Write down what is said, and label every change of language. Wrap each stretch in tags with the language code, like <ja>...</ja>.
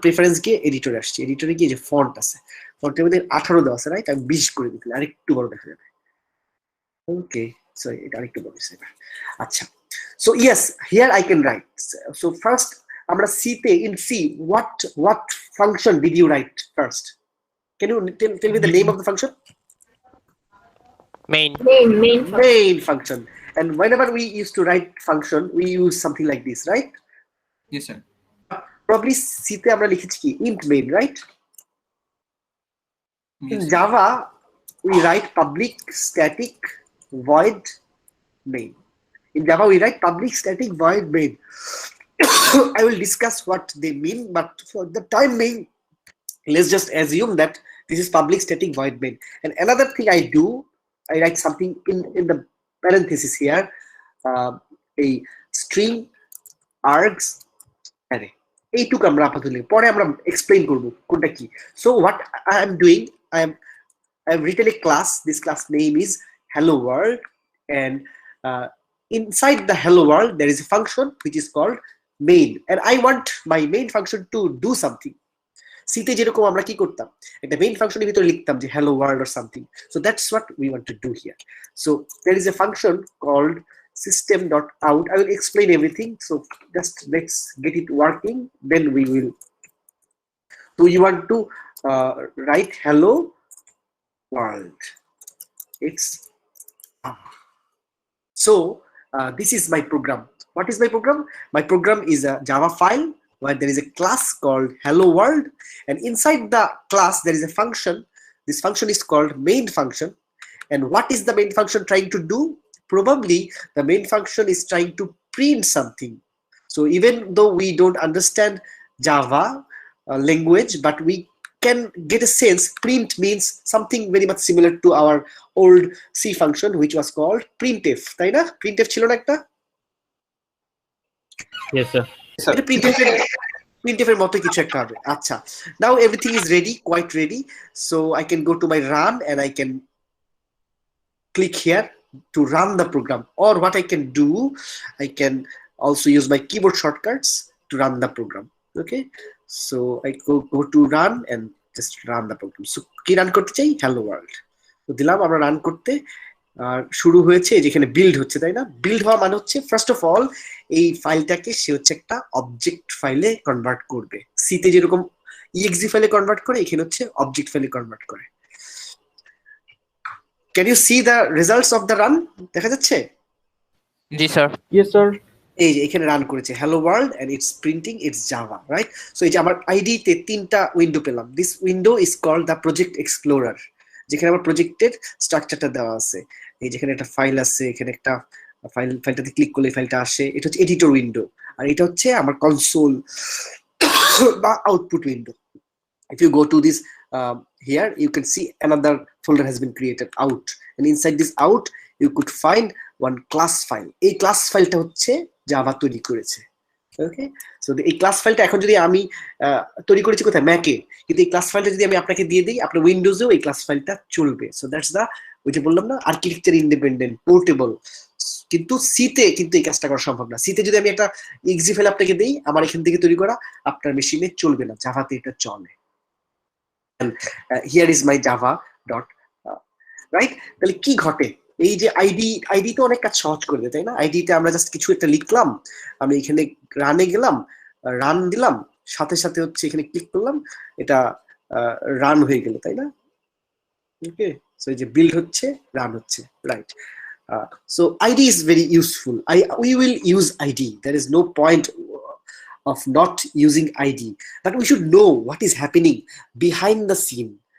<bn>Preference গিয়ে এডিটরে আসছি। এডিটরে গিয়ে যে ফন্ট আছে, ফন্টের মধ্যে 18 দেওয়া আছে, রাইট? আমি 20 করে দিই, আরেকটু বড় দেখা যাবে। ওকে, সরি, এটা আরেকটু বড় আছে।</bn> <en>আচ্ছা, so yes, here I can write. So first</en> <bn>আমরা সি তে,</bn> <en>In C what function did you write first? Can you tell me the name of the function? Main. Main function. Main function. And whenever we used to write function, we use something like this, right? Yes, sir.</en> <bn>Probably C তে আমরা লিখেছি কি int main, right?</bn> <en>In Yes, sir. Java, we write public static void main. In Java, we write public static void main. I will discuss what they mean, but for the time being, let's just assume that this is public static void main. And another thing I do, I write something in the parenthesis here, a string args array.</en> <bn>এইটুকু আমরা আপাতত পরে আমরা explain করব কোনটা কি।</bn> <en>So what I am doing, I have written a class. This class name is hello world, and inside the hello world there is a function which is called main, and I want my main function to do something.</en> <bn>C তে যেরকম আমরা কি করতাম, একটা main ফাংশনের ভিতরে লিখতাম যে hello world</bn> <en>or something. So that's what we want to do here. So there is a function called system.out. I will explain everything, so just let's get it working, then we will. So you want to write hello world. It's so this is my program. What is my program? My program is a Java file where there is a class called hello world, and inside the class there is a function. This function is called main function. And what is the main function trying to do? Probably the main function is trying to print something. So even though we don't understand Java language, but we can get a sense. Print means something very much similar to our old C function, which was called printf.</en> <bn>তাই না? printf ছিল না একটা?</bn> <en>Yes, sir.</en> <bn>এটা printf এর মতো কিছু একটা হবে।</bn> <en>আচ্ছা, now everything is ready, quite ready. So I can go to my run and I can click here to run the program. Or what I can do, I can also use my keyboard shortcuts to run the program. Okay, so I go to run and just run the program.</en> <bn>So কি run করতে চাই? hello world. তো দিলাম, আমরা run করতে শুরু হয়েছে, যেখানে বিল্ড হচ্ছে, তাই না? বিল্ড হওয়া মানে হচ্ছে ফার্স্ট অফ অল এই ফাইলটাকে সে হচ্ছে একটা অবজেক্ট ফাইলে কনভার্ট করবে। সি তে যেরকম exe ফাইলে কনভার্ট করে, এখানে হচ্ছে অবজেক্ট ফাইলে কনভার্ট করে।</bn> <en>Can you see the results of the run?</en> <bn>দেখা যাচ্ছে? জি স্যার।</bn> <en>Yes, sir.</en> <bn>এই যে এখানে রান করেছে</bn> <en>hello world and it's printing its Java, right?</en> <bn>So এই যে আমার আইডি তে তিনটা উইন্ডো পেলাম।</bn> <en>This window is called the project explorer,</en> <bn>যেখানে আমার প্রজেক্টের স্ট্রাকচারটা দেওয়া আছে। এই যেখানে একটা ফাইল আছে, এখানে একটা ফাইলটাতে ক্লিক করলে ফাইলটা আসে। এটা হচ্ছে এডিটর উইন্ডো, আর এটা হচ্ছে আমার কনসোল বা output window.</bn> <en>If you go to this here, you can see another folder has been created, out, and inside this out you could find one class file.</en> <bn>এই ক্লাস ফাইলটা হচ্ছে Java তৈরি করেছে। ওকে, so এই class ফাইলটা এখন যদি আমি তৈরি করেছি কোথায়? ম্যাকে, কিন্তু এই ক্লাস ফাইলটা যদি আমি আপনাকে দিয়ে দিই, আপনার উইন্ডোজেও এই ক্লাস ফাইলটা চলবে।</bn> <en>so that's the,</en> <bn>ওই যে বললাম না, আর্কিটেকচার ইন্ডিপেন্ডেন্ট, পোর্টেবল। কিন্তু সিতে কিন্তু এই কাজটা করা সম্ভব না। সিতে যদি আমি একটা exe ফাইল আপনাকে দিই, আমার এখান থেকে তৈরি করা, আপনার মেশিনে চলবে না, জাভাতে এটা চলে।</bn> <en>And here is my java dot right.</en> <bn>তাহলে কি ঘটে? এই যে আইডি তো অনেক কাজ সহজ করে দেয়, তাই না? আইডিতে আমরা জাস্ট কিছু একটা লিখলাম, আমি এখানে রানে গেলাম, রান দিলাম, সাথে সাথে হচ্ছে এখানে ক্লিক করলাম, এটা রান হয়ে গেল, তাই না? ওকে, সো এই যে বিল্ড হচ্ছে, রান হচ্ছে, right?</bn> <en>So ID is very useful. We will use ID. There is no point of not using ID, but we should know what is happening behind the scene.</en>